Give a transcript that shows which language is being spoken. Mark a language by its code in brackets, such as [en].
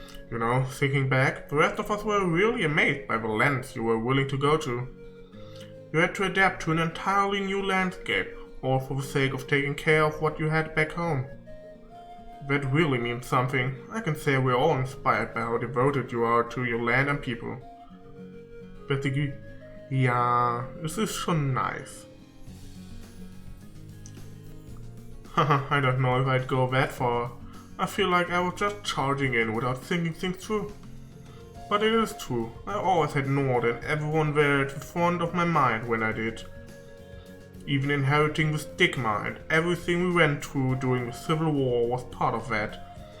[en] You know, thinking back, the rest of us were really amazed by the lengths you were willing to go to. You had to adapt to an entirely new landscape, all for the sake of taking care of what you had back home. That really means something. I can say we're all inspired by how devoted you are to your land and people. Basically, [de] ja, es ist schon nice. [en] I don't know if I'd go that far. I feel like I was just charging in without thinking things through. But it is true, I always had Nord and everyone there at the front of my mind when I did. Even inheriting the stigma and everything we went through during the Civil War was part of that.